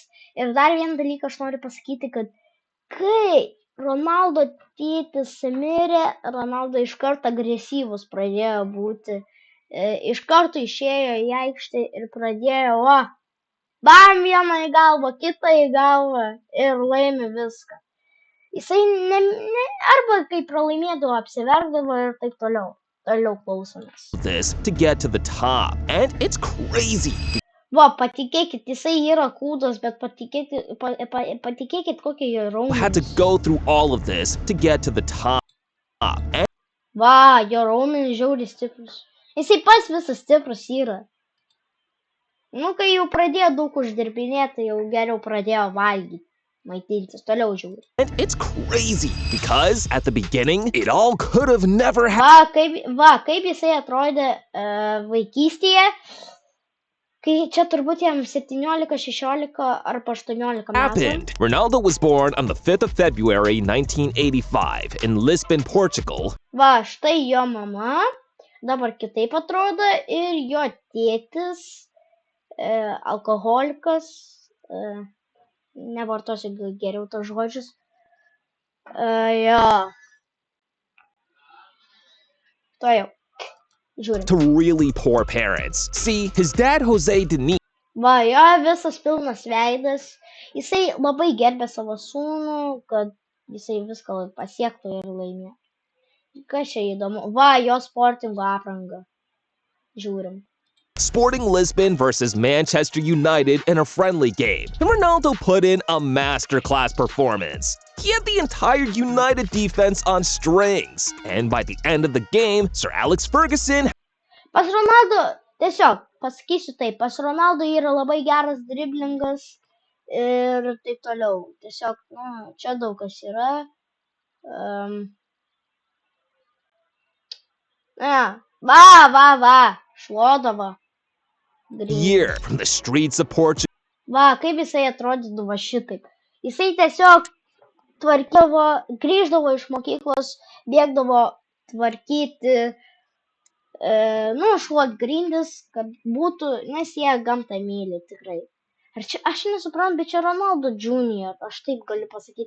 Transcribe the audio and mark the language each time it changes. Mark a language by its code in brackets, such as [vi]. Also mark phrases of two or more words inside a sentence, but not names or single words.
[lt] Ir dar vieną dalyką aš noriu pasakyti, kad kai Ronaldo tėtis mirė, Ronaldo iš karto agresyvus pradėjo būti, iš karto išėjo į aikštę ir pradėjo, bam, vieną į galvą, kitą į galvą ir laimi viską. Jisai arba kai pralaimėdavo, apsiverkdavo ir taip toliau. Toliau klausomės. [en] This to get to the top, and it's crazy. [lt] Patikėkit, jisai yra kūdas, bet patikėkit, kokie jo raumenys. [en] Had to go through all of this to get to the top. And [lt] jo raumenys žiauriai stiprus. Jisai pats visas stiprus yra. Kai jau pradėjo daug uždirbinėti, tai jau geriau pradėjo valgyti, maitintis, toliau žiūri. [en] And it's crazy, because at the beginning, it all could have never happened. [lt] Kaip jisai atrodė vaikystėje, kai čia turbūt jam 17, 16 ar 18 metų. [en] Ronaldo was born on the 5th of February 1985 in Lisbon, Portugal. [lt] Štai jo mama, dabar kitaip atrodo, ir jo tėtis, alkoholikas, nevartosiu geriau tos žodžius. To jau. Žiūrim. [en] To really poor parents. See, his dad Jose Denis. [lt] Jo visas pilnas veidas. Jisai labai gerbė savo sūnų, kad jisai viską pasiektų ir laimėjo. Kas čia įdomu? Jo sportingo apranga. Žiūrim. [en] Sporting Lisbon versus Manchester United in a friendly game. And Ronaldo put in a masterclass performance. He had the entire United defense on strings. And by the end of the game, Sir Alex Ferguson... [lt] Pas Ronaldo, tiesiog, pasakysiu taip, pas Ronaldo yra labai geras driblingas ir taip toliau. Tiesiog, čia daug kas yra. Šluodavo. [en] Year from the streets of Portugal. [lt] Kaip jisai atrodydavo šitaip. Jisai tiesiog tvarkydavo, grįždavo iš mokyklos, bėgdavo tvarkyti, šluot grindis, kad būtų, nes jie gamtą myli tikrai. Aš nesuprantu, bet čia Ronaldo Junior, aš taip galiu pasakyti.